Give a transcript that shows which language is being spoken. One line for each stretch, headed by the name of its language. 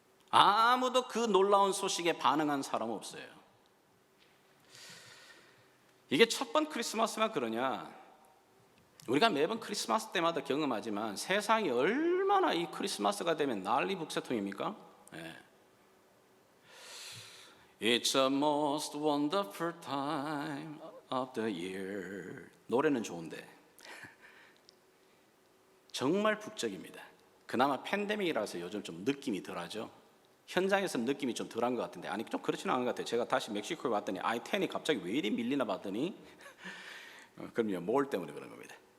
Korean: 아무도 그 놀라운 소식에 반응한 사람 없어요. 이게 첫 번 크리스마스가 그러냐? 우리가 매번 크리스마스 때마다 경험하지만 세상이 얼마나 이 크리스마스가 되면 난리 북새통입니까? 네.
English: It's the most wonderful time of the year.
Korean: 노래는 좋은데 정말 북적입니다. 그나마 팬데믹이라서 요즘 좀 느낌이 덜하죠. 현장에서는 느낌이 좀 덜한 것 같은데, 아니 좀 그렇지는 않은 것 같아요. 제가 다시 멕시코에 왔더니 I-10이 갑자기 왜 이리 밀리나 봤더니 그럼요, 뭘 때문에 그런 겁니다.